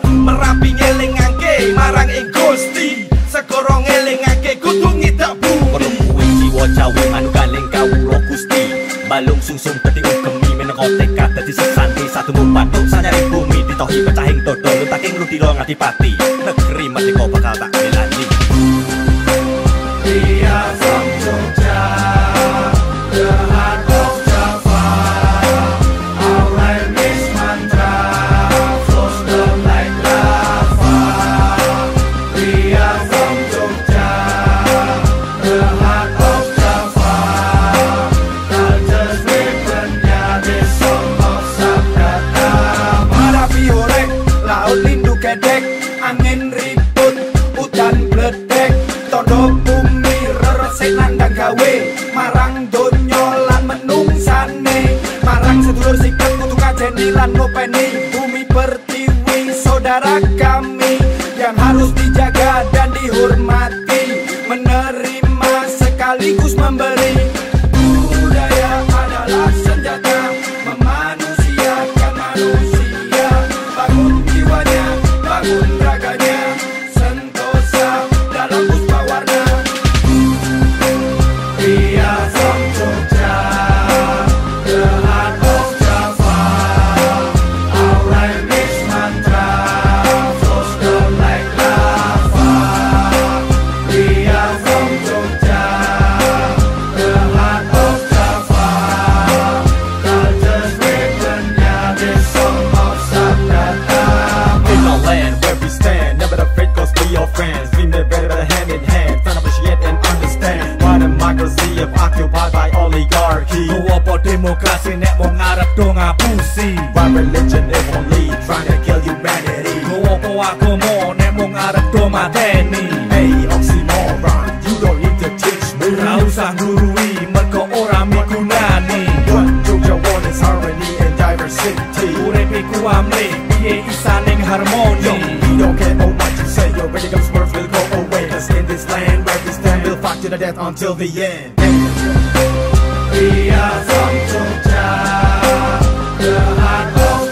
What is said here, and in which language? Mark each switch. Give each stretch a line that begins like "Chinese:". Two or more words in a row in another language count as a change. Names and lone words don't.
Javanese: Merapi ngelingake marang ing Gusti, Segara ngelingake kudu ngidak bumi. Jiwa Jawa manukaling kawula Gusti, balung sungsung dadi ugemi meneka tekad dadi sesanti satu mupatuk sanyare bumi ditohi pecahing dodo luntaking ludira ngadipati negeri merdeka bakal tak belani.
English: We are from Jogja, the heart of Java. Our rhyme is mantra, flows down like lava. We are from Jogja, the heart of Java. Culture's weaponnya, this song of Sabda Dhamma.
Javanese: Merapi horek, laut lindu kedek, angin ribut, udan bledek, tondo bumi reresik nandang gawe, marang donya lan menungsane, marang sedulur sikap kudu kajeni lan ngopeni.
Indonesian: Bumi pertiwi saudara kami yang harus dijaga dan dihormati, menerima sekaligus memberi. Budaya adalah senjata memanusiakan manusia, bangun jiwanya, bangun raganya, sentosa dalam puspa warna.
English: We are from Jogja, the heart of Java. Our rhyme is mantra, flows down like lava. We are from Jogja, the heart of Java. Culture's weaponnya, this song of Sabda Dhamma. In our land where we stand, never afraid cause we are friends. Dream the better hand in hand, trying to appreciate and understand why democracy is occupied by oligarchy.
Javanese: Go apa demokrasi nek mau ngarep do ngapusi.
English: Why religion is only trying to kill humanity.
Javanese: Go apa agama nek mau ngarep do mateni.
English: Hey oxymoron, you don't need to teach me.
Javanese: Ora usah nurui mergo ora migunani.
English: What Jogja want is harmony and diversity.
Javanese: Uripe ku amle piye isa ning harmoni.
English: Yo, we don't care about what you say, your ready words will go away. Cause in this land where we stand, we'll fight to the death until the end. We are from Jogja, the heart of